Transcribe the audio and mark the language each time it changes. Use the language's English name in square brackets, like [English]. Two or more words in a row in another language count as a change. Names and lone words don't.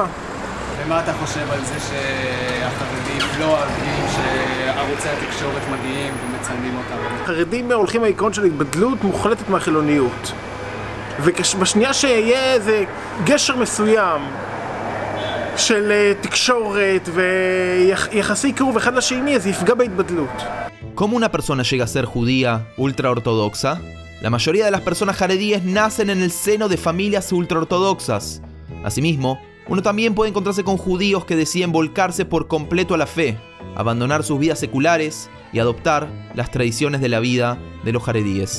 [Hebrew] ומה אתה חושב על זה שהחרדים לא אוהבים שערוצי התקשורת מגיעים ומצלמים אותם? החרדים הולכים העיקרון של התבדלות מוחלטת מהחילוניות. ובשנייה שיהיה איזה גשר מסוים של תקשורת ויחסי קירוב אחד לשני, אז יפגע בהתבדלות. [Spanish] ¿Cómo una persona llega a ser judía ultraortodoxa? La mayoría de las personas jaredíes nacen en el seno de familias ultraortodoxas. Asimismo, uno también puede encontrarse con judíos que deciden volcarse por completo a la fe, abandonar sus vidas seculares y adoptar las tradiciones de la vida de los jaredíes.